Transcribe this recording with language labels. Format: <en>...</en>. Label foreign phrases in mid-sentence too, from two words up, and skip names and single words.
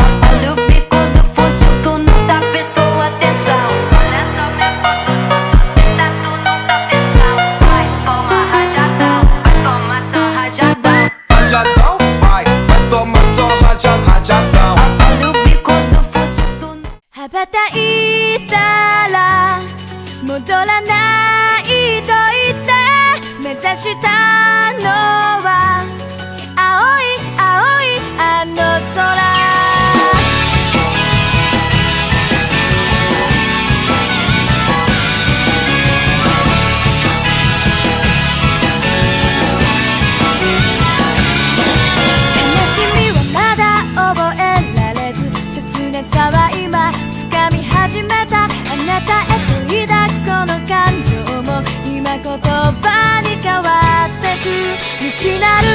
<pt>Olha o bico do fuzil, tu não tá prestou atenção. Olha só minha foto, tu não tá atenção. Vai, toma rajadão, vai tomar só rajadão. Rajadão, vai tomar só rajadão. Olha o bico do fuzil, tu não...</pt> <ja>羽ばたいたら戻らないと言って目指したのは青い青いあの空悲しみはまだ覚えられず切なさは今掴み始めたあなたへと抱くこの感情も今言葉に変わってく道な</ja>